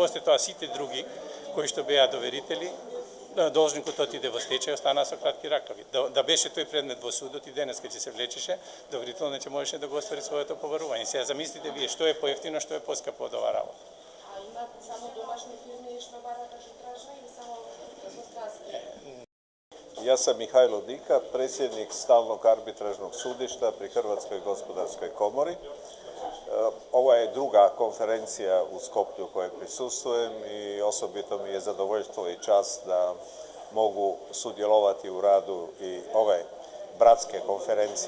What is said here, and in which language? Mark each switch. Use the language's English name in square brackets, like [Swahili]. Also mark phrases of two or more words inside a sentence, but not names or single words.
[Macedonian] После тоа сите други кои што беа доверители должникот отиде во стечај, останаа со кратки ракави. Да беше тој предмет во судот и денес кога ќе се влечеше, доверително ќе можеше да го оствари своето побарување. Сега замислите вие што е поевтино, што е поскапо од оваа работа. А има само домашни фирми што барат арбитража или само странски? [Croatian] Ja sam Mihajlo Dika, predsjednik Stalnog arbitražnog sudišta pri Hrvatskoj gospodarskoj komori. Ovo je druga konferencija u Skoplju kojoj prisustvujem i osobito mi je zadovoljstvo i čast da mogu sudjelovati u radu i ove bratske konferencije.